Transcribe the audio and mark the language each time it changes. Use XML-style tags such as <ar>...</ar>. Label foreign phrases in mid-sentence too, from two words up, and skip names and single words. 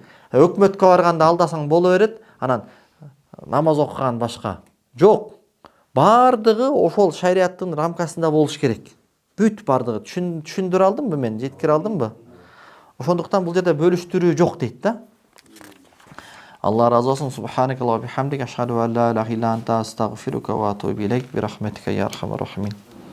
<ky>Өкмөткө барганда алдасаң боло берет, анан намаз окуган башка. Жок. Баардыгы ошол шариаттын рамкасында болуш керек. Бүт баардыгы түшүндүрө алдымбы мен? Жеткире алдымбы? Ошондуктан бул жерде бөлүштүрүү жок дейт да.</ky> <tr>Allah razı olsun.</tr> <ar>سبحانك اللهم بحمدك أشهد أن لا إله إلا أنت أستغفرك وأتوب إليك برحمتك يا أرحم الراحمين.</ar>